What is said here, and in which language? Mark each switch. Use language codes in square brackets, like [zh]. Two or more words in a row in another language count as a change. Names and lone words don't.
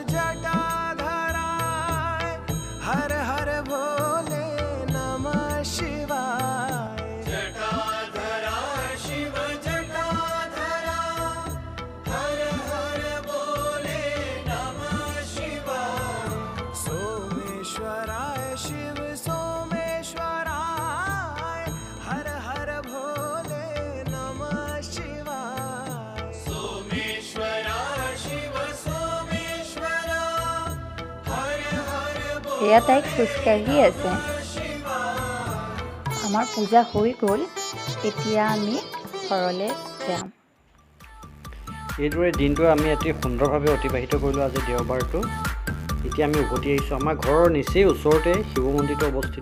[sa] जटाधराय हर हर भोले नमः शिवाय जटाधराय शिव जटाधरा हर हर भोले नमः शिवाय सोमेश्वराय शिव सोमेश्वराय हर हर भोले नमः शिवाय सोमेश्वराय शिव सोमेश्वरा हर हर [as] এয়া তাইক খোজকাঢ়ি আছে। আমাৰ পূজা হৈ গ'ল, এতিয়া আমি ঘৰলৈ যাম। এইদৰে দিনটো আমি অতি সুন্দৰভাৱে অতিবাহিত কৰিলোঁ আজি দেওবাৰটো। এতিয়া আমি উভতি আহিছোঁ। আমাৰ ঘৰৰ নিচেই ওচৰতে শিৱ মন্দিৰটো অৱস্থিত।